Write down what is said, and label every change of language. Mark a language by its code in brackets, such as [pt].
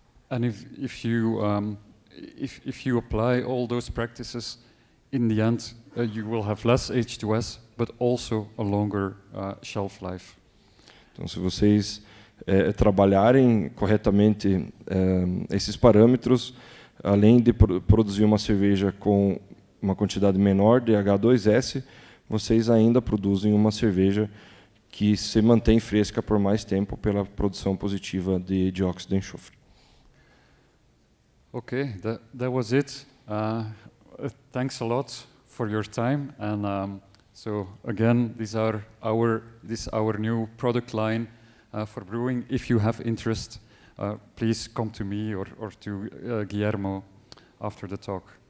[en] And if you apply all those practices, in the end, you will have less H2S, but also a longer shelf life. [pt] Então, se vocês trabalharem corretamente esses parâmetros, além de produzir uma cerveja com uma quantidade menor de H2S, vocês ainda produzem uma cerveja que se mantém fresca por mais tempo pela produção positiva de dióxido de enxofre. [en] Okay, that was it. Thanks a lot for your time, and so again, this is our new product line for brewing. If you have interest, please come to me or to Guillermo after the talk.